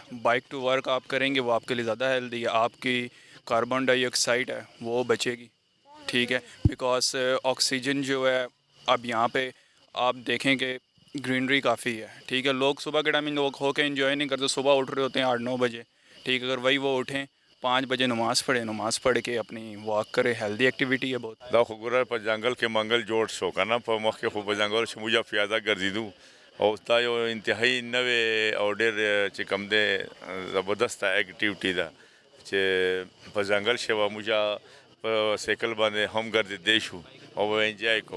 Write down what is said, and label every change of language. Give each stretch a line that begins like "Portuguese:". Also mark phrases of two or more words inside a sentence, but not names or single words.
English: bike to work
Urdu: آپ کریں گے وہ آپ کے لیے زیادہ ہیلدی ہے. آپ کی
English: carbon dioxide
Urdu: ہے وہ بچے گی, ٹھیک ہے, بیکاز آکسیجن جو ہے اب یہاں پہ آپ دیکھیں کہ گرینری کافی ہے, ٹھیک ہے. لوگ صبح کے ٹائم لوگ ہو کے انجوائے نہیں کرتے, صبح اٹھ رہے ہوتے ہیں 8-9 بجے, ٹھیک ہے. اگر وہی وہ اٹھیں 5 بجے نماز پڑھ کے اپنی واک کرے,
English: healthy activity
Urdu: ہے بہت.
Pashto: دا خو ګوره په ځنګل کې منګل جوړ شو که نه, په مخکې خو په ځنګل چې موږ پیاده ګرځېدو او دا یو انتهایی نوې او ډېر چې کوم دی زبردسته ایکټیویټي ده چې په ځنګل شوه موږ په سایکل باندې هم ګرځېدی شو او انجوای کوو